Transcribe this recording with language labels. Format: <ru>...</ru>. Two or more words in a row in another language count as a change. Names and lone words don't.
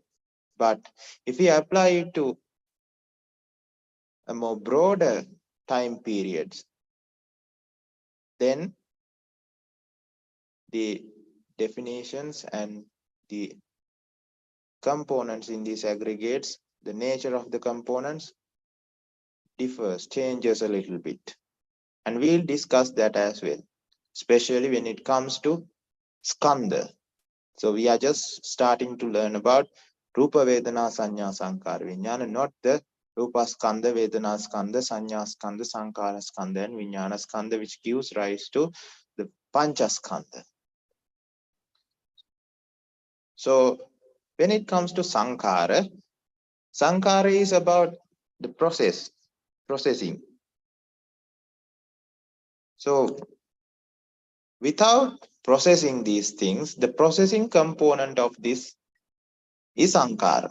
<en>But if we apply it to a more broader time periods, then the definitions and the components in these aggregates, the nature of the components changes a little bit. And we'll discuss that as well, especially when it comes to skandha. So we are just starting to learn about</en> <pi>Rupa, Vedana, Sanya, Sankara, Vijnana,</pi> <en>not the</en> <pi>Rupa Skandha, Vedana Skandha, Sanya Skandha, Sankara Skandha, and Vijnana Skandha,</pi> <en>which gives rise to the Pancakkandha. So when it comes to Sankara is about the processing. So without processing these things, the processing component of this is Sankara.</en>